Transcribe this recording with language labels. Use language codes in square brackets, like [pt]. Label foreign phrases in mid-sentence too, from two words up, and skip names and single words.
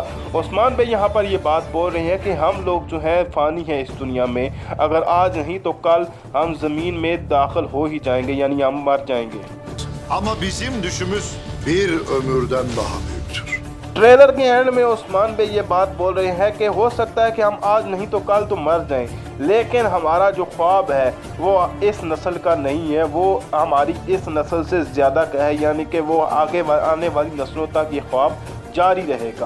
[hi] उस्मान बे यहाँ पर ये बात बोल रहे हैं कि हम लोग जो है फ़ानी हैं इस दुनिया में, अगर आज नहीं तो कल हम ज़मीन में दाखिल हो ही जाएंगे, यानी हम मर जाएंगे। [tr] Ama bizim düşümüz bir ömürden daha büyüktür. [hi] ट्रेलर के एंड में उस्मान बे ये बात बोल रहे हैं कि हो सकता है कि हम आज नहीं तो कल तो मर जाएं, लेकिन हमारा जो ख्वाब है वो इस नस्ल का नहीं है, वो हमारी इस नस्ल से ज़्यादा का है, यानी कि वो आगे आने वाली नस्लों तक ये ख्वाब जारी रहेगा।